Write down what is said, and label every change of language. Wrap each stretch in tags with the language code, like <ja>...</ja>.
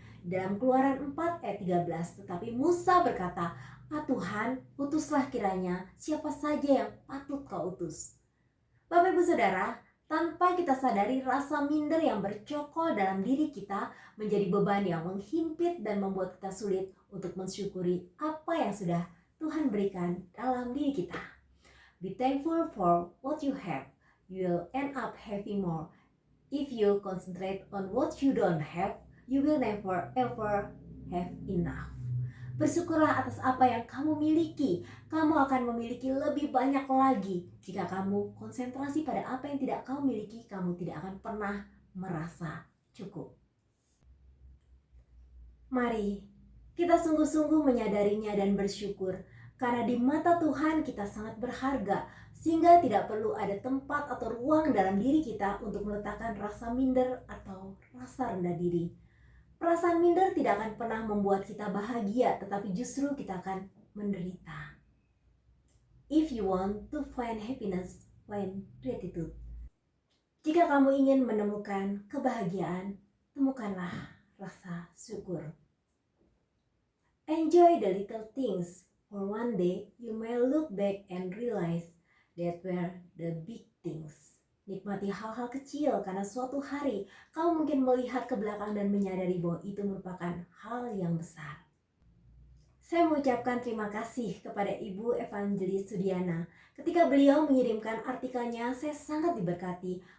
<id>Dalam Keluaran 4 ayat 13, tetapi Musa berkata, Tuhan, utuslah kiranya siapa saja yang patut kau utus. Bapak Ibu Saudara, tanpa kita sadari rasa minder yang bercokol dalam diri kita menjadi beban yang menghimpit dan membuat kita sulit untuk mensyukuri apa yang sudah Tuhan berikan dalam diri kita.</id> <en>Be thankful for what you have. You will end up having more. If you concentrate on what you don't have, you will never ever have enough.</en> <id>Bersyukurlah atas apa yang kamu miliki. Kamu akan memiliki lebih banyak lagi. Jika kamu konsentrasi pada apa yang tidak kamu miliki, kamu tidak akan pernah merasa cukup. Mari kita sungguh-sungguh menyadarinya dan bersyukur, karena di mata Tuhan kita sangat berharga, sehingga tidak perlu ada tempat atau ruang dalam diri kita untuk meletakkan rasa minder atau rasa rendah diri. Perasaan minder tidak akan pernah membuat kita bahagia, tetapi justru kita akan menderita.</id> <en>If you want to find happiness, find gratitude.</en> <id>Jika kamu ingin menemukan kebahagiaan, temukanlah rasa syukur.</id> <en>Enjoy the little things, for one day you may look back and realize that were the big things.</en> <id>Nikmati hal-hal kecil, karena suatu hari kamu mungkin melihat ke belakang dan menyadari bahwa itu merupakan hal yang besar. Saya mengucapkan terima kasih kepada Ibu Evangelis Sudiana. Ketika beliau mengirimkan artikelnya, saya sangat diberkati.</id>